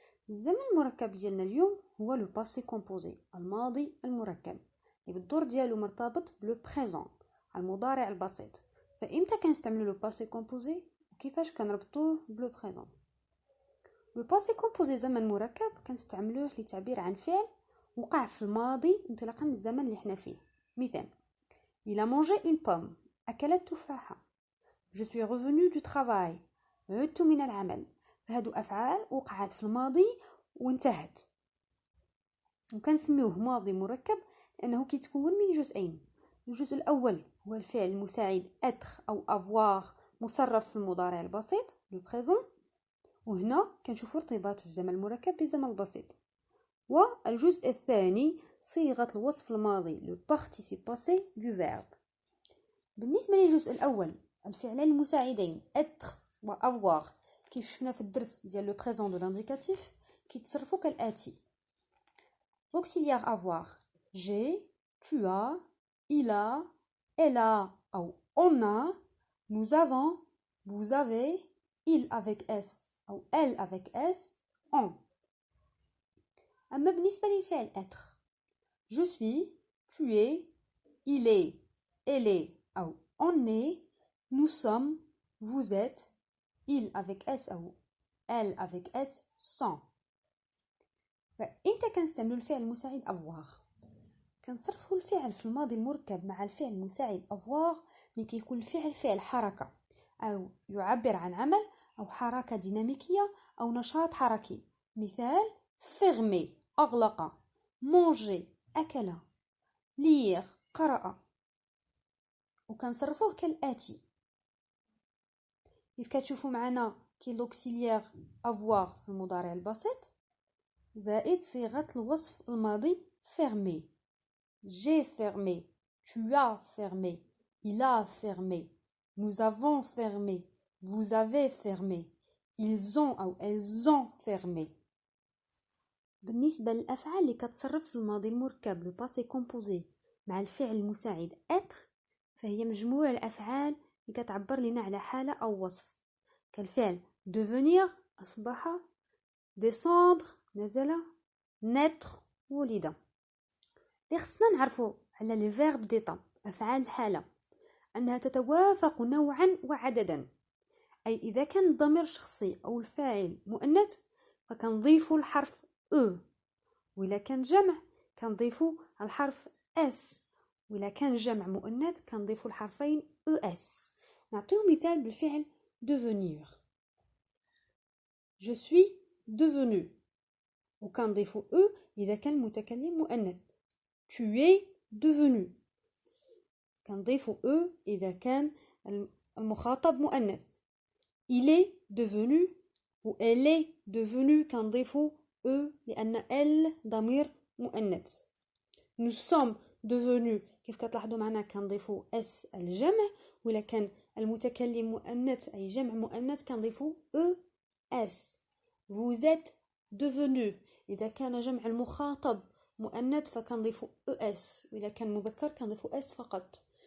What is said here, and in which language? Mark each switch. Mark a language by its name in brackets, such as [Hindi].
[Arabic] الزمن المركب ديالنا اليوم هو لو باسي كومبوزي، الماضي المركب، اللي بالدور ديالو مرتبط بلو بريزون، المضارع البسيط. فامتى كنستعملوا لو باسي كومبوزي وكيفاش كنربطوه بلو بريزون؟ لو باسي كومبوزي زمن مركب كنستعملوه للتعبير عن فعل وقع في الماضي انطلاقا من الزمن اللي حنا فيه. [French] مثال: il a mangé une pomme، [Arabic] اكل التفاحه. [French] je suis revenu du travail، [Arabic] عدت من العمل. هادو افعال وقعت في الماضي وانتهت، وكنسميوه ماضي مركب لانه كيتكون من جزئين. الجزء الاول هو الفعل المساعد être او avoir مصرف في المضارع البسيط لو بريزون، وهنا كنشوفوا ارتباط الزمن المركب بالزمن البسيط. والجزء الثاني صيغه الوصف الماضي لو بارتيسيب باسي دو فيرب. بالنسبه للجزء الاول، الفعلين المساعدين être و avoir كيف شفنا في الدرس ديال لو بريزون دو لانديكاتيف كيتصرفوا كالاتي: [French] auxiliaire avoir j'ai, tu as, il a, elle a ou on a, nous avons, vous avez, il avec s ou elle avec s, on. [Arabic] أما بالنسبة للفعل [French] être: je suis, tu es, il est, elle est ou on est, nous sommes, vous êtes, il avec s ou elle avec s sont. [Arabic] فإمتى كنستعملوا الفعل المساعد avoir؟ كنصرفوا الفعل في الماضي المركب مع الفعل المساعد avoir ملي كيكون الفعل فعل حركة أو يعبر عن عمل أو حركة ديناميكية أو نشاط حركي. مثال: fermer أغلق، manger أكل، lire قرأ. وكنصرفوه كالآتي: كيف كتشوفوا معنا كي لوكسيليير avoir في المضارع البسيط زائد صيغة الوصف الماضي fermé. [French] J'ai fermé, tu as fermé, il a fermé, nous avons fermé, vous avez fermé, ils ont أو elles ont fermé. [Arabic] بالنسبة للأفعال اللي كتصرف في الماضي المركب لو باسي كومبوزي مع الفعل المساعد être، فهي مجموع الأفعال اللي كتعبر لنا على حالة أو وصف، كالفعل devenir أصبح، descendre نزل، naître ولد. اللي خصنا نعرفو على لي فيرب ديتا أفعال الحالة أنها تتوافق نوعا وعددا، أي إذا كان الضمير شخصي أو الفاعل مؤنث فكنضيفو الحرف أو، وإلا كان جمع كنضيفو الحرف اس، وإلا كان جمع مؤنث كنضيفو الحرفين أو اس. نعطيو مثال بالفعل devenir: [French] je suis devenu، [Arabic] وكنضيفو أو إذا كان المتكلم مؤنث. [French] tu es devenu، [Arabic] كنضيفو أو إذا كان المخاطب مؤنث. [French] il est devenu و elle est devenue [Arabic] كنضيفو أو لأن [French] elle ضمير مؤنث. nous sommes devenus [Arabic] كيف كتلاحظوا معنا كنضيفو اس الجمع، ولا كان المتكلم مؤنث أي جمع مؤنث كنضيفو أو اس. [French] vous êtes devenu [Arabic] إذا كان جمع المخاطب مؤنث فكنضيفو او اس، وإذا كان مذكر كنضيفو اس فقط.